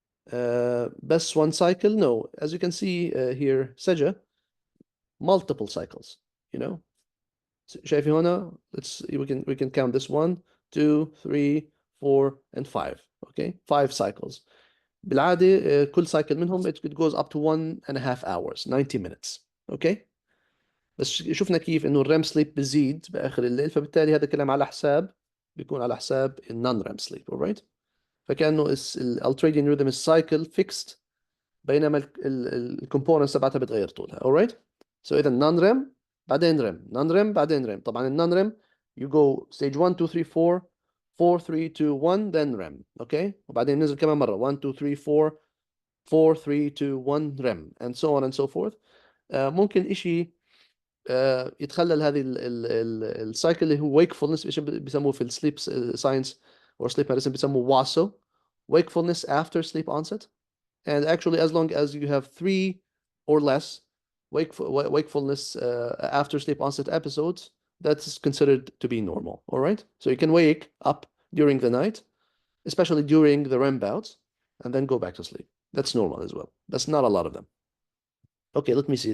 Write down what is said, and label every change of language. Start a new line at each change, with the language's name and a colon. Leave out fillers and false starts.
English: Best one cycle? No. As you can see here, Sajja, multiple cycles, you know.
Arabic: شايفي هنا,
English: we can count this 1, 2, 3, 4, and 5. Okay, 5 cycles.
Arabic: بالعادة كل
English: cycle
Arabic: منهم
English: it goes up to 1.5 hours, 90 minutes. Okay.
Arabic: بس شفنا كيف انه الريم سليب بزيد باخر الليل, فبالتالي هذا الكلام بيكون على حساب النون ريم سليب, alright. فكانه الالتريديان ريذم السايكل فيكست, بينما الكومبوننتس تبعتها بتغير طولها, alright. So اذا نون ريم بعدين ريم, نون ريم بعدين ريم. طبعا النون ريم
English: you go stage 1 2 3 4 4 3 2 1 then REM, okay.
Arabic: وبعدين ننزل كمان مرة
English: 1 2 3 4 4 3 2 1 REM and so on and so forth.
Arabic: ممكن إشي يتخلل هذه السايكل اللي هو wakefulness, بيسموه في السليب ساينس
English: or sleep medicine
Arabic: بيسموه WASO,
English: wakefulness after sleep onset. And actually as long as you have 3 or less wakefulness after sleep onset episodes, that's considered to be normal, all right. So you can wake up during the night, especially during the REM bouts, and then go back to sleep. That's normal as well. That's not a lot of them. Okay, let me see.